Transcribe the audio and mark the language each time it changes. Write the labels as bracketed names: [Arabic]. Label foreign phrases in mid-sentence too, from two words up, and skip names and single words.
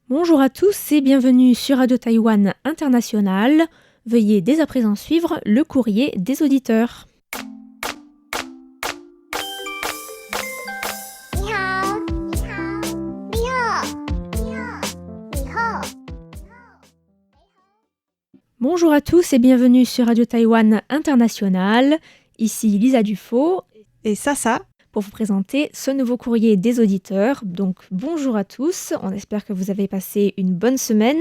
[French] Bonjour à tous et bienvenue sur Radio Taïwan International. Veuillez dès à présent suivre le courrier des auditeurs. [Chinese] 你好，你好，你好，你好，你好。 [French] Bonjour à tous et bienvenue sur Radio Taïwan International. Ici Lisa Dufaux Et ça, pour vous présenter ce nouveau courrier des auditeurs. Donc bonjour à tous, on espère que vous avez passé une bonne semaine.